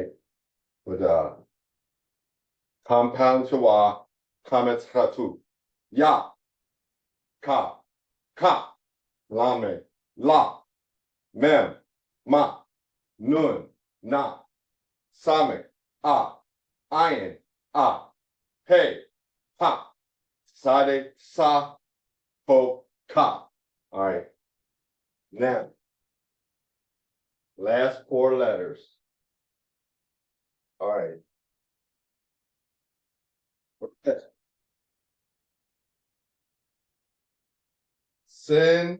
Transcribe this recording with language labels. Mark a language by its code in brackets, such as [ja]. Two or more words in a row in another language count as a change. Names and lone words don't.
[en] With compound Shawa, comments Hatu. Ya, Ka, Ka, Lame, La, Mem, Ma, Nun, Na, Samek, A, Ayin, A, He, Ha, Sade, Sa, Ho, Ka. All right. Now, last 4 letters. All right. Sin.